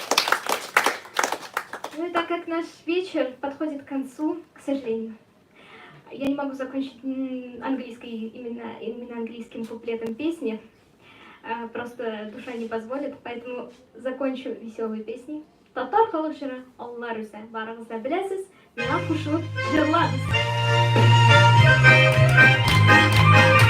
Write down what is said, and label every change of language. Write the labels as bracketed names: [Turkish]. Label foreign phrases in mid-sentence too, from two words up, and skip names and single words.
[Russian] Ну и так как наш вечер подходит к концу, к сожалению, я не могу закончить именно английским куплетом песни. Просто душа не позволит, поэтому закончу веселой песней. [Tatar] Татар халыклары Алла рүзә, барыгыз да беләсез, миңа кушылып җырлагыз.